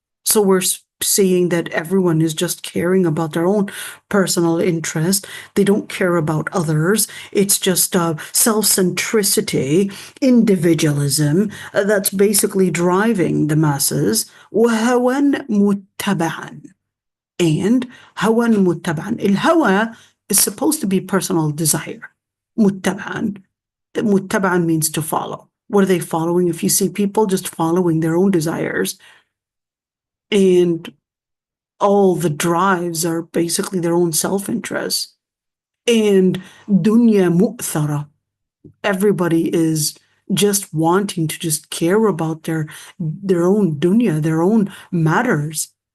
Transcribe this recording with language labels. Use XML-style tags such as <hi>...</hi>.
<en>So we're seeing that everyone is just caring about their own personal interest. They don't care about others. It's just self-centricity, individualism that's basically driving the masses.</en> <ar>وَهَوًا مُتَّبَعًا.</ar> <en>And</en> <ar>هَوًا مُتَّبَعًا.</ar> <en>الهوى is supposed to be personal desire.</en> <ar>مُتَّبَعًا.</ar> <en>Muttaba'an means to follow. What are they following? If you see people just following their own desires, and all the drives are basically their own self-interest, and dunya mu'thara, everybody is just wanting to just care about their own dunya, their own matters.</en>